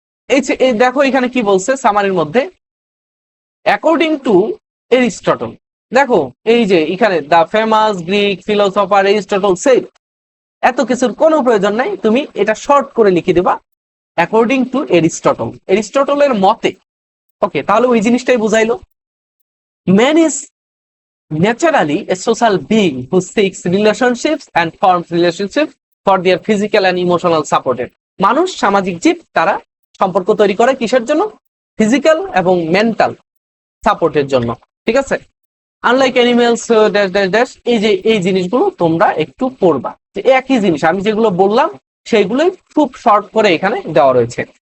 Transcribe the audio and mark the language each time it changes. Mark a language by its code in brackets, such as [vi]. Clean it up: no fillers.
[bn] এই দেখো এখানে কি বলছে সামারির মধ্যে, অ্যাকর্ডিং টু এরিস্টটল। দেখো এই যে এখানে [en] the famous Greek philosopher Aristotle said, [bn] এত কিছুর কোনো প্রয়োজন নাই, তুমি এটা শর্ট করে লিখে দিবা, [en] according to Aristotle, [bn] এরিস্টটলের মতে। ওকে, তাহলে ওই জিনিসটাই বুঝাইলো। [en] Man is naturally a social being who seeks relationships and forms relationships for their physical and emotional support. [bn] মানুষ সামাজিক জীব, তারা সম্পর্ক তৈরি করে কিসের জন্য, ফিজিক্যাল এবং মেন্টাল সাপোর্টের জন্য, ঠিক আছে। [en] unlike animals dash dash dash, [bn] এই যে এই জিনিসগুলো তোমরা একটু পড়বা, যে একই জিনিস আমি যেগুলো বললাম সেইগুলোই খুব শর্ট করে এখানে দেওয়া রয়েছে।